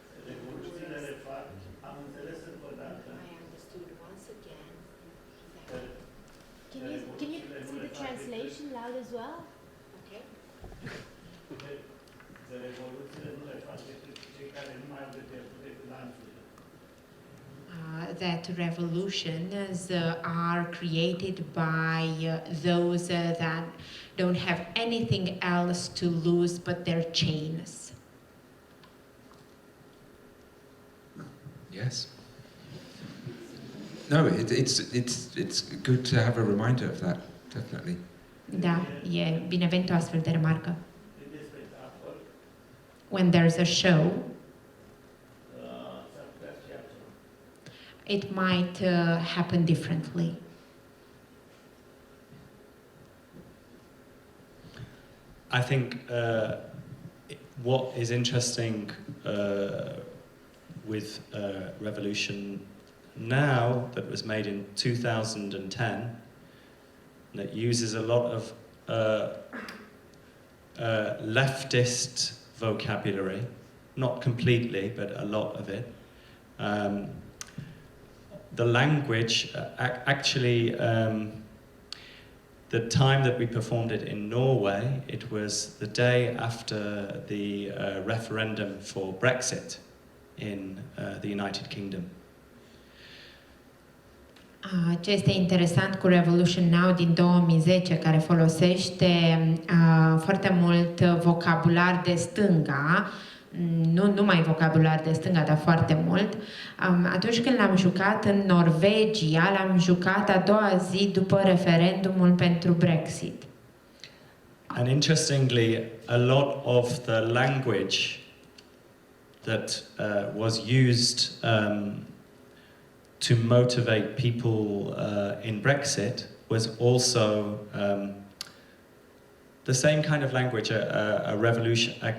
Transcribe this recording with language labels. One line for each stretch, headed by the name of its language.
Romanian: Revoluțiile le fac, am înțeles încă o dată.
English: Can you see the translation loud as well? Okay.
Romanian: Revoluțiile nu le fac decât cei care nu mai au de pierdut decât lanțurile.
English: That revolutions are created by those that don't have anything else to lose but their chains. Yes. No, it's good to have a reminder of that, definitely.
Romanian: Da, e binevenit o astfel de remarcă.
English: When there's a show, it might happen differently. I think what is interesting with Revolution now, that was made in 2010, that uses a lot of leftist vocabulary, not completely, but a lot of it. The language, actually, the time that we performed it in Norway, it was the day after the referendum for Brexit in the United Kingdom.
Romanian: Ce este interesant cu Revolution Now din 2010, care folosește foarte mult vocabular de stânga, nu numai vocabular de stânga, dar foarte mult, atunci când l-am jucat în Norvegia, l-am jucat a doua zi după referendumul pentru Brexit.
English: And interestingly, a lot of the language that was used to motivate people in Brexit was also the same kind of language, a revolution.